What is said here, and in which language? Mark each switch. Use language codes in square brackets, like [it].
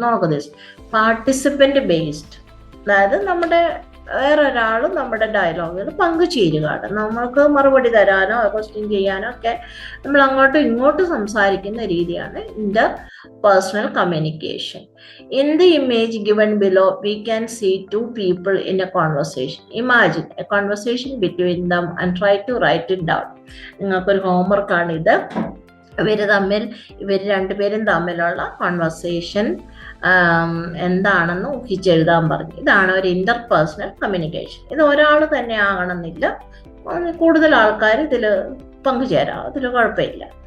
[ml] നോക്കുക, [en] this participant based, [ml] അതായത് വേറൊരാൾ നമ്മുടെ ഡയലോഗിൽ പങ്കുചേരുകയാണ്. നമ്മൾക്ക് മറുപടി തരാനോ ക്വസ്റ്റ്യൻ ചെയ്യാനോ ഒക്കെ നമ്മൾ അങ്ങോട്ടും ഇങ്ങോട്ടും സംസാരിക്കുന്ന രീതിയാണ് interpersonal communication. [en] In the image given below we can see 2 people in a conversation. Imagine a conversation between them and try to write it down. [ml] നിങ്ങൾക്കൊരു ഹോംവർക്കാണ് ഇത്. ഇവർ രണ്ടുപേരും തമ്മിലുള്ള കോൺവെർസേഷൻ എന്താണെന്ന് ഊഹിച്ചെഴുതാൻ പറഞ്ഞു. ഇതാണ് ഒരു ഇന്റർപേഴ്സണൽ കമ്മ്യൂണിക്കേഷൻ. ഇത് ഒരാൾ തന്നെ ആകണമെന്നില്ല, കൂടുതൽ ആൾക്കാർ ഇതിൽ പങ്കുചേരാം, അതിൽ കുഴപ്പമില്ല.